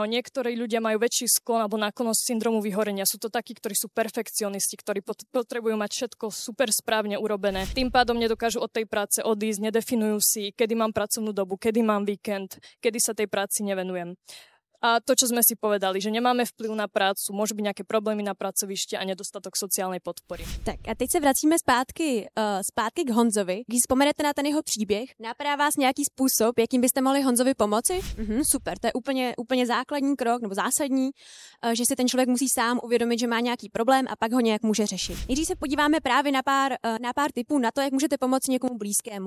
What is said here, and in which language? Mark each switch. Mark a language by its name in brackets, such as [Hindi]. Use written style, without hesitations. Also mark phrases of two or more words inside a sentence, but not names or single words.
[Slovak] Niektorí ľudia majú väčší sklon alebo náklonnosť syndromu vyhorenia. Sú to takí, ktorí sú perfekcionisti, ktorí potrebujú mať všetko super správne urobené. Tým pádom nedokážu od tej práce odísť, nedefinujú si, kedy mám pracovnú dobu, kedy mám víkend, kedy sa tej práci nevenujem. A to, čo sme si povedali, že nemáme vplyv na prácu, môžu byť nejaké problémy na pracovišti a nedostatok sociálnej podpory. [Czech] Tak a teď se vracíme zpátky k Honzovi. Když vzpomenete na ten jeho příběh, napadá vás nějaký způsob, jakým byste mohli Honzovi pomoci? Super, to je úplně základní krok, nebo zásadní, že si ten člověk musí sám uvědomit, že má nějaký problém a pak ho nějak může řešit. Když se podíváme právě na pár tipů na to, jak můžete pomoci někomu blízkému.